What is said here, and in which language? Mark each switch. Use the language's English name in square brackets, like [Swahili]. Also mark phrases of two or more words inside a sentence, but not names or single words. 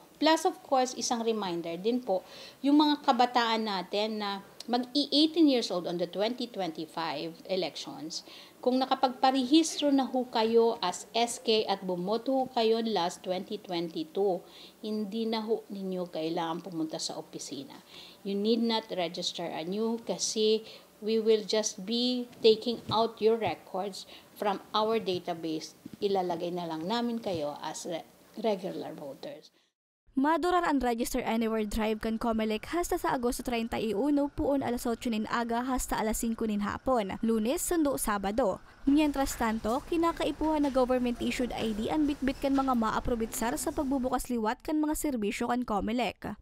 [English] Plus of course, [Filipino] isang reminder din po, yung mga kabataan natin na mag-18 [English] years old on the 2025 elections, [Filipino] kung nakapagparehistro na ho kayo as SK at bumoto ho kayo last 2022, hindi na ho ninyo kailangan pumunta sa opisina. [English] You need not register anew [Filipino] kasi [English] we will just be taking out your records from our database. [Filipino] Ilalagay na lang namin kayo [English] as regular voters. [Bikol] Madurar ang Register Anywhere Drive kan COMELEC hasta sa Agosto 31 puon alas 8 nin aga hasta alas 5 nin hapon, Lunes, Sundo, Sabado. Mientras tanto, kinakaipuhan na [English] government-issued ID [Bikol] ang bitbit kan mga maaprobitsar sa pagbubukas liwat kan mga serbisyo kan COMELEC.